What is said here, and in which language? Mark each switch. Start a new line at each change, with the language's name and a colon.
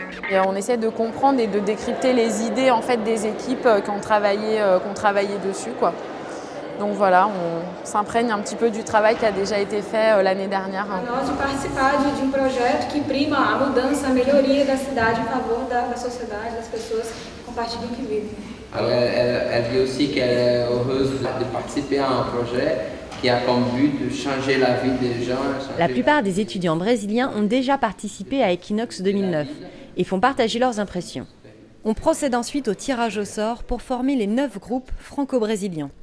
French: Et on essaie de comprendre et de décrypter les idées en fait, des équipes qui ont travaillé dessus, quoi. Donc voilà, on s'imprègne un petit peu du travail qui a déjà été fait l'année dernière.
Portuguese: Nós de participar de projeto que prima a mudança, a melhoria da cidade em favor da sociedade, das pessoas que compartilham e que vivem.
French: Alors elle dit aussi qu'elle est heureuse de participer à un projet qui a comme but de changer la vie des gens. La plupart des étudiants brésiliens ont déjà participé à Equinox 2009 et font partager leurs impressions. On procède ensuite au tirage au sort pour former les 9 groupes franco-brésiliens.